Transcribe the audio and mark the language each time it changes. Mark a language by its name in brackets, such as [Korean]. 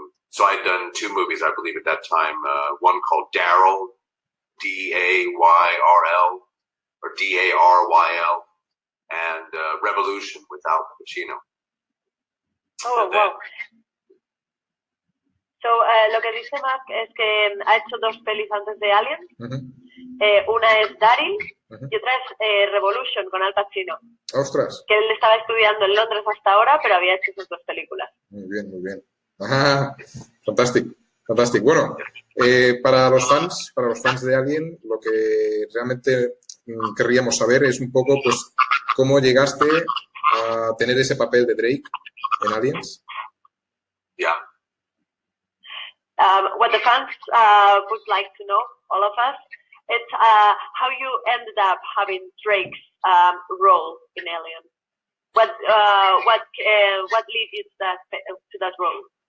[English] So I'd done two movies, I believe, at that time. One called Daryl, D-A-Y-R-L, or D-A-R-Y-L, and Revolution with Al Pacino. Oh, wow. [Spanish] So, lo que dice Mark es que ha hecho dos pelis antes de Alien. Una es Daryl y otra es Revolution con Al Pacino. ¡Ostras! Que él estaba estudiando en Londres hasta ahora, pero había hecho esas dos películas. Muy bien. Ajá, fantástico. Bueno, para los fans de Alien, lo que realmente querríamos saber es un poco, pues, cómo llegaste a tener ese papel de Drake en Aliens. [English] Yeah. What the fans would like to know, all of us, it's how you ended up having Drake's role in Alien. What led you to that role?